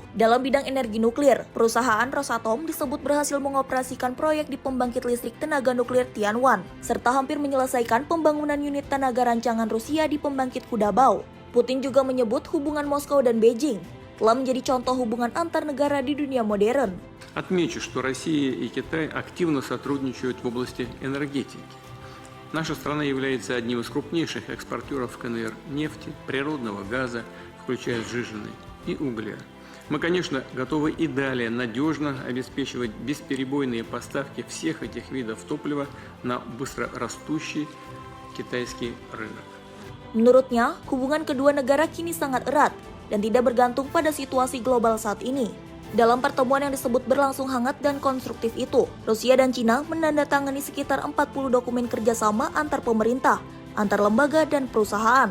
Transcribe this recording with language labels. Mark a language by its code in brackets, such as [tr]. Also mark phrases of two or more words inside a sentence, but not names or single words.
[id] Dalam bidang energi nuklir, perusahaan Rosatom disebut berhasil mengoperasikan proyek di pembangkit listrik tenaga nuklir Tianwan, serta hampir menyelesaikan pembangunan unit tenaga rancangan Rusia di pembangkit Kudabao. Putin juga menyebut hubungan Moskow dan Beijing telah menjadi contoh hubungan antar negara di dunia modern. [ru] Отмечу, что Россия и Китай активно сотрудничают в области энергетики. Наша страна является одним из крупнейших экспортеров КНР нефти, природного газа, включая сжиженный, и угля. Мы, конечно, готовы и далее надежно обеспечивать бесперебойные поставки всех этих видов топлива на быстрорастущий китайский рынок. [id] Menurutnya, hubungan kedua negara kini sangat erat dan tidak bergantung pada situasi global saat ini. Dalam pertemuan yang disebut berlangsung hangat dan konstruktif itu, Rusia dan Cina menandatangani sekitar 40 dokumen kerjasama antar pemerintah, antar lembaga, dan perusahaan.